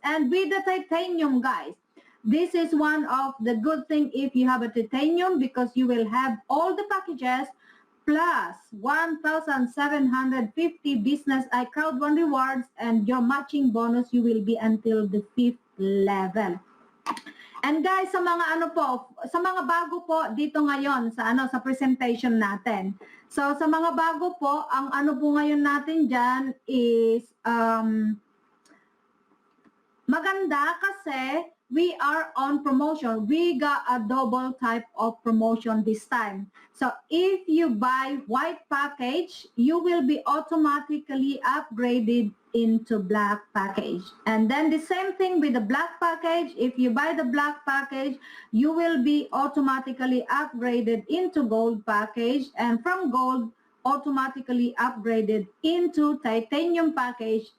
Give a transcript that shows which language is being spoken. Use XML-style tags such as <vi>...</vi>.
<en>And with the titanium, guys, this is one of the good thing if you have a titanium, because you will have all the packages plus 1,750 business Crowd1 rewards, and your matching bonus you will be until the 5th level.</en> <tl>And guys, sa mga bago po dito ngayon sa sa presentation natin. So sa mga bago po, ang po ngayon natin diyan is maganda kasi</tl> <en>we are on promotion. We got a double type of promotion this time. So if you buy white package, you will be automatically upgraded into black package. And then the same thing with the black package. If you buy the black package, you will be automatically upgraded into gold package, and from gold automatically upgraded into titanium package.</en>